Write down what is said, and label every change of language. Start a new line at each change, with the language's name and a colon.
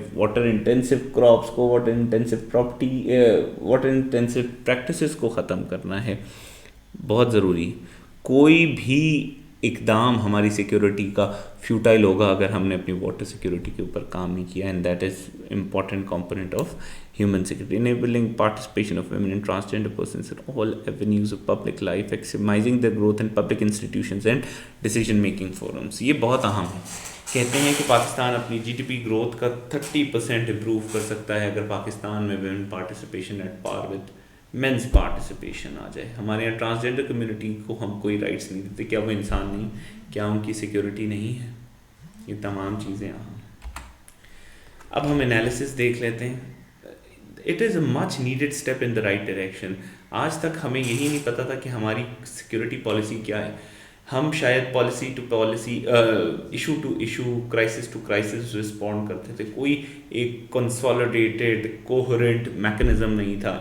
Urdu: Water intensive crops کو، water intensive water intensive practices کو ختم کرنا ہے. بہت ضروری. کوئی بھی اقدام ہماری سیکیورٹی کا فیوٹائل ہوگا اگر ہم نے اپنی واٹر سیکیورٹی کے اوپر کام نہیں کیا.
English: And that is important component of human security. Enabling participation of women and transgender persons in all avenues of public life, maximizing their growth in public institutions and decision making forums.
Urdu: یہ بہت اہم ہے. کہتے ہیں کہ پاکستان اپنی جی D P growth کا 30% improve کر سکتا ہے اگر پاکستان میں
English: women participation at par with men's participation
Urdu: آ جائے. ہمارے یہاں ٹرانسجینڈر کمیونٹی کو ہم کوئی رائٹس نہیں دیتے. کیا وہ انسان نہیں؟ کیا ان کی سیکیورٹی نہیں ہے؟ یہ تمام چیزیں اہم ہیں. اب ہم انالیسس دیکھ لیتے ہیں.
English: It is a much needed step in the right direction.
Urdu: آج تک ہمیں یہی نہیں پتا تھا کہ ہماری سیکیورٹی پالیسی کیا ہے. ہم شاید policy to policy, issue to issue, crisis to crisis respond کرتے تھے. کوئی ایک کنسالیڈیٹڈ کوہرنٹ میکنزم نہیں تھا.